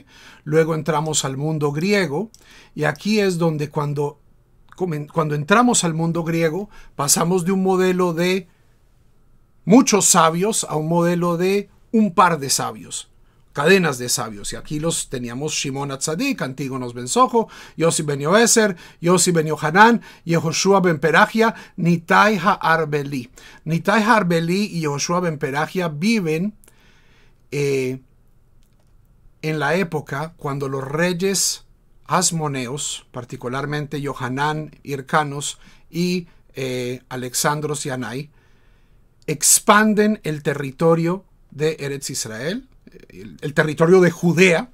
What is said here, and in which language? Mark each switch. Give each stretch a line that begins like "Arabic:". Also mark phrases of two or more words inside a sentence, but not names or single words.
Spanish: Luego entramos al mundo griego y aquí es donde cuando entramos al mundo griego pasamos de un modelo de muchos sabios a un modelo de un par de sabios, cadenas de sabios. Y aquí los teníamos Shimon Hatzadik, Antígonos ben Sojo, Yossi ben Yoezer, Yossi ben Yohanan, Yehoshua ben Perachia, Nitai ha-Arbeli. Nitai ha-Arbeli y Yehoshua ben Perachia viven en la época cuando los reyes hasmoneos, particularmente Yohanan, Hircanos y Alexandros y Anai, expanden el territorio de Eretz Israel, el territorio de Judea.